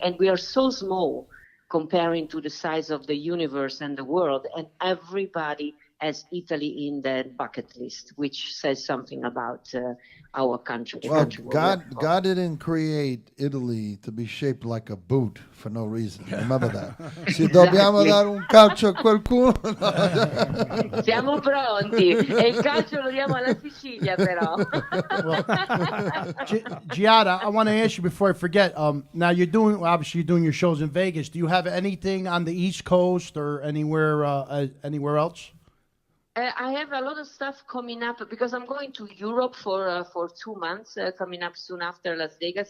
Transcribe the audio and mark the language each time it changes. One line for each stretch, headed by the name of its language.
English: And we are so small comparing to the size of the universe and the world. And everybody has Italy in their bucket list, which says something about our country. Well, God didn't create Italy to be shaped like a boot for no reason. Remember that.
Italian: Se dobbiamo dare un calcio a qualcuno. Siamo pronti. E il calcio lo diamo alla Sicilia, però.
English: Giada, I want to ask you before I forget. Now you're doing your shows in Vegas. Do you have anything on the East Coast or anywhere else? I have a lot of stuff coming up, because I'm going to Europe for 2 months, coming up soon after Las Vegas.